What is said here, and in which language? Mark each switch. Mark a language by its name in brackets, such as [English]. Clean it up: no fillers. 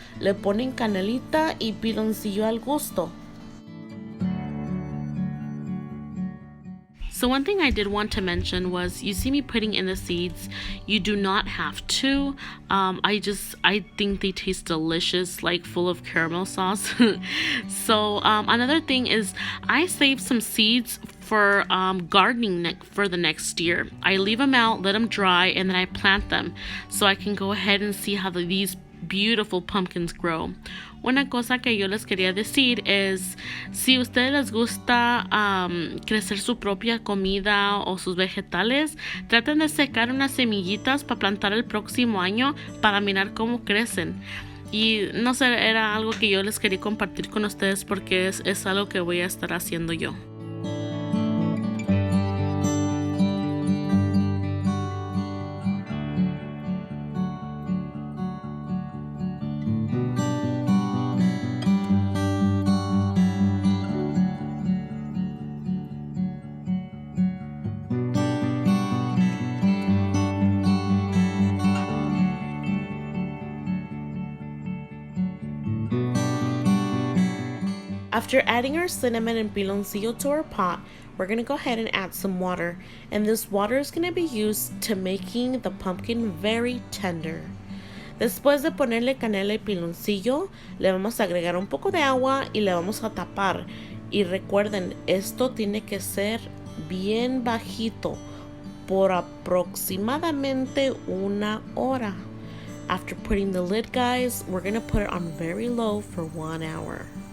[Spanish] Le ponen canelita y piloncillo al gusto. [English] So one thing I did want to mention was, you see me putting in the seeds. You do not have to. I think they taste delicious, like full of caramel sauce. So another thing is, I saved some seeds for gardening for the next year. I leave them out, let them dry, and then I plant them so I can go ahead and see how these beautiful pumpkins grow. [Spanish] Una cosa que yo les quería decir es, si a ustedes les gusta crecer su propia comida o sus vegetales, traten de secar unas semillitas para plantar el próximo año para mirar cómo crecen. Y no sé, era algo que yo les quería compartir con ustedes porque es algo que voy a estar haciendo yo. [English] After adding our cinnamon and piloncillo to our pot, we're going to go ahead and add some water. And this water is going to be used to making the pumpkin very tender. [Spanish] Después de ponerle canela y piloncillo, le vamos a agregar un poco de agua y le vamos a tapar. Y recuerden, esto tiene que ser bien bajito por aproximadamente una hora. [English] After putting the lid, guys, we're going to put it on very low for 1 hour.